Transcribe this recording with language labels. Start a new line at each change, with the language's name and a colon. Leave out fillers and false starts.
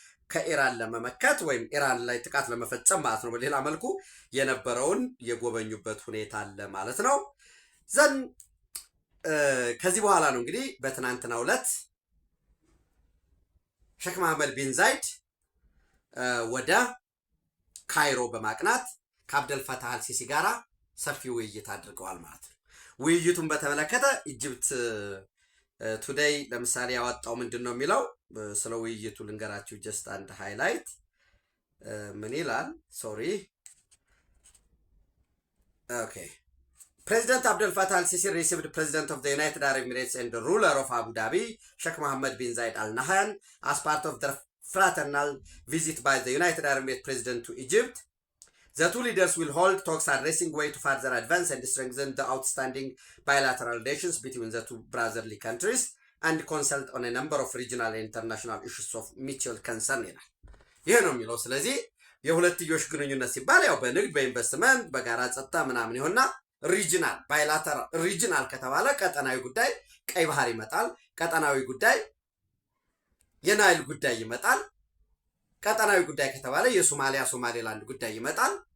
Amharic: ከኢራን ለመመከት ወይም ኢራን ላይ ጥቃት ለመፈጸም ማለት ነው በሌላ መልኩ የነበረውን የጎበኙበት ሁኔታ አለ ማለት ነው። ዘን ከዚህ በኋላ ነው እንግዲህ በትናንትናው ዕለት ሼክ መሐመድ ቢን ዛይድ ወደ ካይሮ በማቅናት ከአብደል ፈታህ አልሲሲ ጋራ ሰፊ ውይይት አድርገዋል ማለት ነው። ውይይቱን በተመለከተ ኢጅፕት ቱዴይ ለምሳሌ ያወጣው ምንድን ነው የሚለው? ስለ ውይይቱ ልንገራችሁ። ጀስት አንድ ሃይላይት ምን ይላል?
English: ሶሪ ኦኬ President Abdel Fattah al-Sisi received President of the United Arab Emirates and the ruler of Abu Dhabi, Sheikh Mohammed bin Zayed Al Nahyan, as part of their fraternal visit by the United Arab Emirates President to Egypt. The two leaders will hold talks addressing way to further advance and strengthen the outstanding bilateral relations between the two brotherly countries and consult on a number of regional and international issues of mutual concern.
Amharic: ይሄ ነው የሚለው። ስለዚህ የሁለትዮሽ ግንኙነት ሲባል ያው በንግድ በኢንቨስትመንት በጋራ ጸጥታ ምናምን ይሆንና ሪጂናል ባይላተራል ሪጂናል ከተባለ ቀጠናዊ ጉዳይ ቀይ ባህር ይመጣል። ቀጠናዊ ጉዳይ የናይል ጉዳይ ይመጣል። ቀጠናዊ ጉዳይ ከተባለ የሶማሊያ ሶማሌላንድ ጉዳይ ይመጣል።